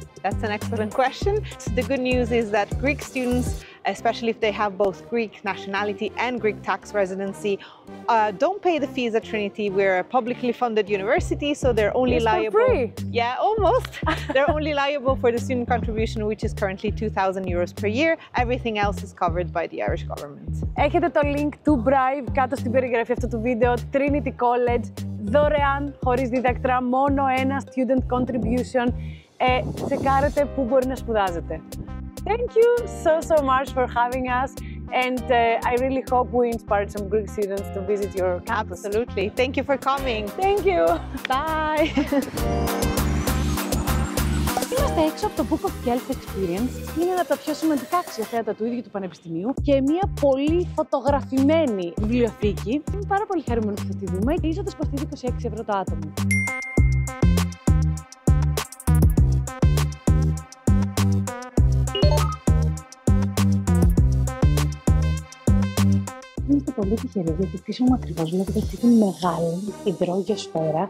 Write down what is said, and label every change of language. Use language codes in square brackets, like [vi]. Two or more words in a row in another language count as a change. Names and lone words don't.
[en] That's an excellent question. The good news is that Greek students especially if they have both Greek nationality and Greek tax residency, don't pay the fees at Trinity. We're a publicly funded university, so they're only liable. For free? Yeah, almost. They're only liable for the student contribution, which is currently €2,000 per year. Everything else is covered by the Irish government. [el] Έχετε το link του Brive κάτω στην περιγραφή αυτού του βίντεο. Trinity College, δωρεάν, χωρίς δίδακτρα, μόνο ένα [en] student contribution. [el] Τσεκάρετε πού μπορεί να σπουδάζετε. [en] Thank you so much for having us, and I really hope we inspired some Greek students to visit your campus. Absolutely. Thank you for coming. Thank you. Bye. [el] Είμαστε έξω από το Book of Kells Experience. Είναι ένα από τα πιο σημαντικά αξιοθέατα του ίδιου του Πανεπιστημίου και μια πολύ φωτογραφημένη βιβλιοθήκη. Είμαι πάρα πολύ χαρούμενη που θα τη δούμε. Η είσοδος κοστίζει €26 το άτομο. Είμαστε πολύ τυχεροί γιατί πίσω μου ακριβώς βλέπετε αυτή τη μεγάλη υδρογεωσφαίρα.